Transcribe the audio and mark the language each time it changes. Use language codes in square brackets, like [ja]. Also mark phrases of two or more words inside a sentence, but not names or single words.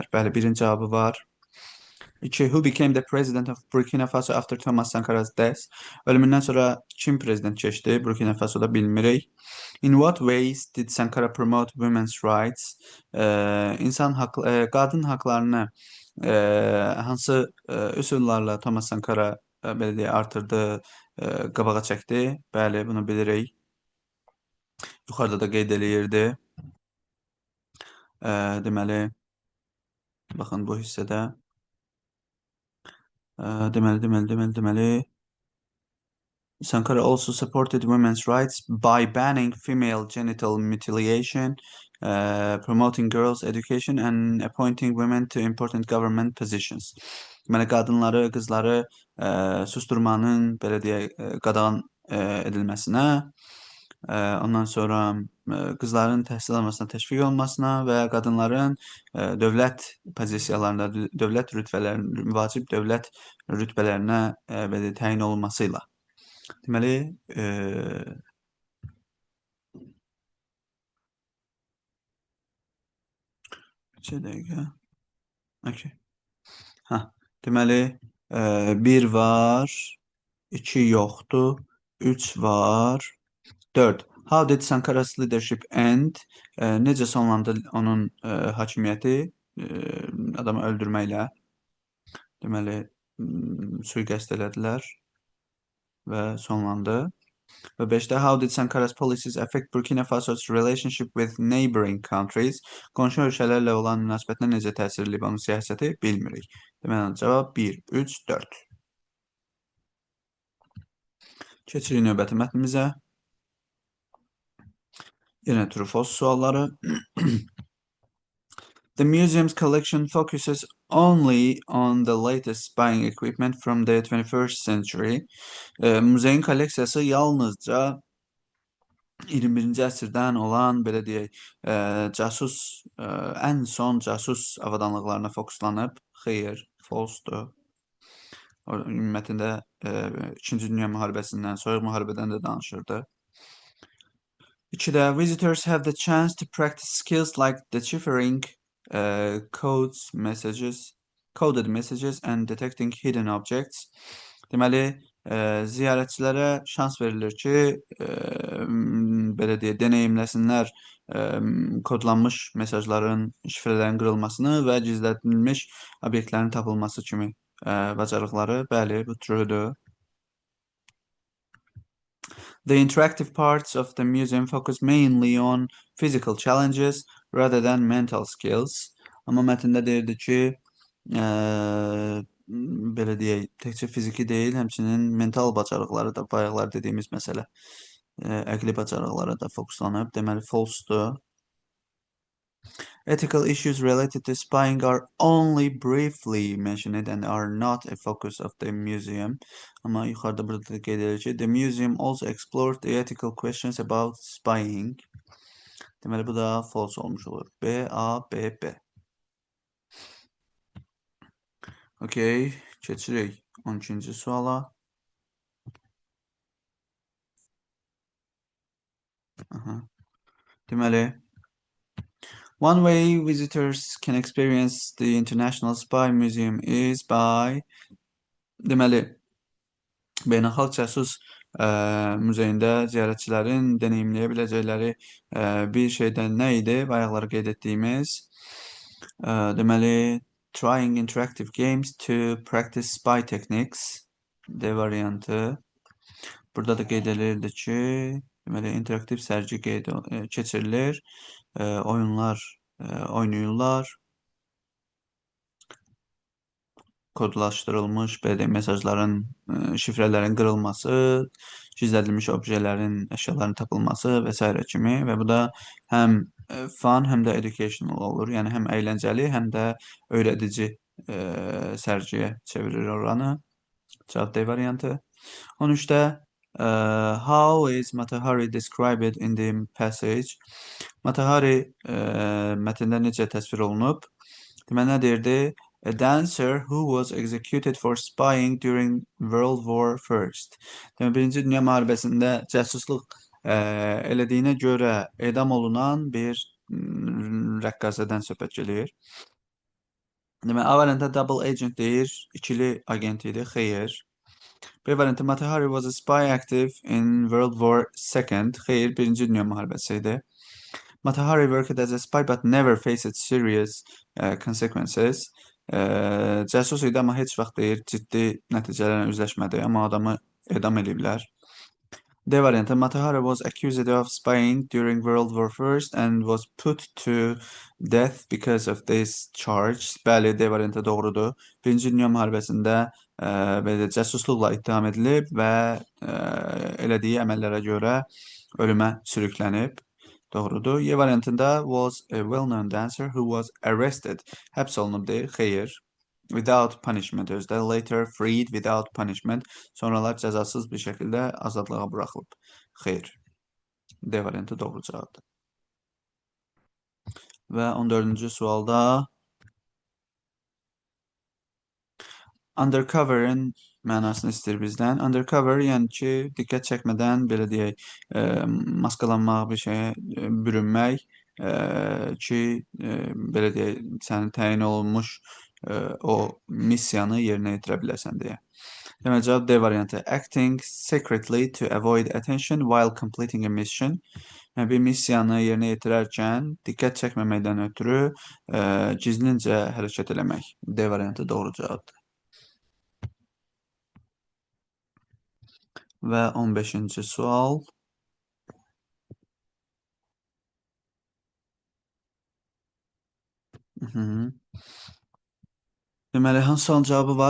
[az] Bəli, birinci cavabı var. 2. [en] Who became the president of Burkina Faso after Thomas Sankara's death? [az] Ölümündən sonra kim prezident keçdi? Burkina Faso'da bilmirik. [en] In what ways did Sankara promote women's rights? [az] Qadın haqlarını hansı üsullarla Thomas Sankara belə deyək, artırdı, qabağa çəkdi? Bəli, bunu bilirik. Yuxarıda da qeyd eləyirdi. Deməli, baxın bu hissədə. Deməli. [en] Sankara also supported women's rights by banning female genital mutilation, promoting girls' education and appointing women to important government positions. [az] Deməli, qadınları, qızları susturmanın belə deyək, qadağan edilməsinə, ondan sonra qızların təhsil almasına təşviq olmasına və qadınların dövlət pozisiyalarında, dövlət rütbələrində, vacib dövlət rütbələrinə belə təyin olunması ilə. Deməli, bir dəqiqə. Okay. Deməli, 1 var, 2 yoxdur, 3 var, 4. [en] How did Sankara's leadership end? [az] Necə sonlandı onun hakimiyyəti adamı öldürməklə? Deməli, sui-qəsd elədilər və sonlandı. Və 5-də [en] How did Sankara's policies affect Burkina Faso's relationship with neighboring countries? [az] Qonşu ölkələrlə olan münasibətinə necə təsir edib onun siyasəti? Bilmirik. Deməli, cavab 1, 3, 4. Keçirik növbəti mətnimizə. Yenə true-false sualları. [en] The museum's collection focuses only on the latest spying equipment from the 21st century. [az] Muzeyin kolleksiyası yalnızca 21-ci əsrdən olan, belə deyək, ən son casus avadanlıqlarına fokuslanıb. Xeyr, false-dur. Ümumiyyətlə İkinci Dünya müharibəsindən, Soyuq müharibədən də danışırdı. [en] 2-də visitors have the chance to practice skills like deciphering coded messages and detecting hidden objects. [az] Deməli, ziyarətçilərə şans verilir ki, belə deyək, deneyimləsinlər kodlanmış mesajların, şifrələrin qırılmasını və gizlədilmiş obyektlərin tapılması kimi bacarıqları. Bəli, bu true'dur. [en] The interactive parts of the museum focus mainly on physical challenges rather than mental skills. [az] Amma mətndə deyirdi ki, belə deyək, təkcə fiziki deyil, həmçinin mental bacarıqları da, bayaqlar dediyimiz məsələ, əqli bacarıqlara da fokuslanıb. Deməli, false-dur. [en] Ethical issues related to spying are only briefly mentioned and are not a focus of the museum. [az] Amma yuxarıda burada da qeyd edilir ki, [en] the museum also explored the ethical questions about spying. [az] Deməli, bu da false olmuş olur. B, A, B, B. Okey, keçirik 12-ci suala. Deməli, [en] one way visitors can experience the International Spy Museum is by, [az] deməli, Beynəlxalq Casus Muzeyində ziyarətçilərin deneyimləyə biləcəkləri bir şeydən nə idi? Bayaqları qeyd etdiyimiz, deməli, [en] trying interactive games to practice spy techniques [az] D variantı. Burada da qeyd edilirdi ki, deməli, interaktiv sərgi keçirilir, oyunlar oynayırlar, kodlaşdırılmış belə mesajların, şifrələrin qırılması, gizlədilmiş obyeklərin, əşyaların tapılması və s. kimi və bu da həm fun, həm də educational olur. Yəni həm əyləncəli, həm də öyrədici sərgiyə çevirir oranı. Cavab D variantı. [en] 13-də how is Mata-Hari described in the passage? [az] Mata-Hari mətndə necə təsvir olunub? Deməli, nə deyirdi? [en] A dancer who was executed for spying during World War I. [az] Deməli, Birinci Dünya müharibəsində cəsusluq elədiyinə görə edam olunan bir rəqqasədən söhbət gedir. Deməli, A variantı [en] double agent [az] deyir, ikili agent idi, xeyr. B variantı [en] Mata-Hari was a spy active in World War II. [az] Xeyr, Birinci Dünya müharibəsi idi. [en] Mata-Hari worked as a spy but never faced serious consequences. [az] Cəsus idi, amma heç vaxt deyir, ciddi nəticələrlə üzləşmədi, amma adamı edam ediblər. D variantı [en] Mata-Hari was accused of spying during World War I and was put to death because of this charge. [az] Bəli, D variantı doğrudur. Birinci Dünya müharibəsində belə cəsusluqla ittiham edilib və elədiyi əməllərə görə ölümə sürüklənib. Doğrudur. Y variantında [en] was a well-known dancer who was arrested. [az] Həbs olunub deyir. Xeyr. [en] Without punishment özdə. Later freed without punishment. [az] Sonralar cəzasız bir şəkildə azadlığa buraxılıb. Xeyr. D variantı doğru cavabdır. Və 14-cü sualda undercover'ın mənasını istəyir bizdən. Undercover, yəni ki, diqqət çəkmədən, belə deyək, maskalanmaq, bir şeyə bürünmək ki, belə deyək, sənin təyin olunmuş o missiyanı yerinə yetirə biləsən deyə. Deməli, cavab D variantı. Acting secretly to avoid attention while completing a mission. Yəni, bir missiyanı yerinə yetirərkən diqqət çəkməməkdən ötürü gizlincə hərəkət eləmək. D variantı doğru cavabdır. Və 15-ci sual. Deməli, hansı sualın cavabı var?